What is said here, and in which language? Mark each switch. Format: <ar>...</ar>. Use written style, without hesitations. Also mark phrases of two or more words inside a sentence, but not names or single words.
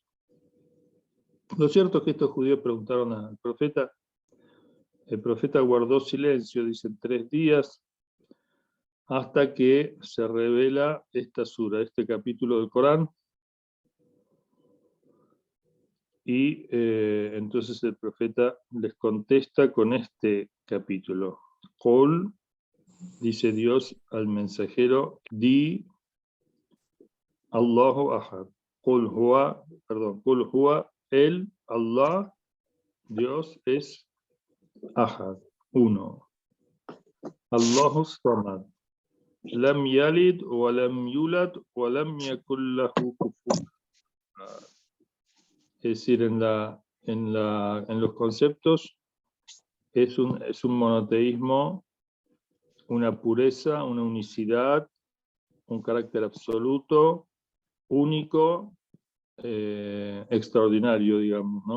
<es>Lo cierto es que estos judíos preguntaron al profeta, el profeta guardó silencio, dicen 3 días, hasta que se revela esta sura, este capítulo del Corán, y entonces el profeta les contesta con este capítulo. Qul, dice Dios al mensajero,</es> <ar>di الله أحد. قل هو,</ar> <es>el Allah, Dios es Ahad, uno.</es> <ar>الله صمد. لم يلد ولم يولد ولم يكن له كفوا أحد.</ar> <es>Es decir, en los conceptos es un monoteísmo, una pureza, una unicidad, un carácter absoluto, único, extraordinario, digamos, ¿no?</es>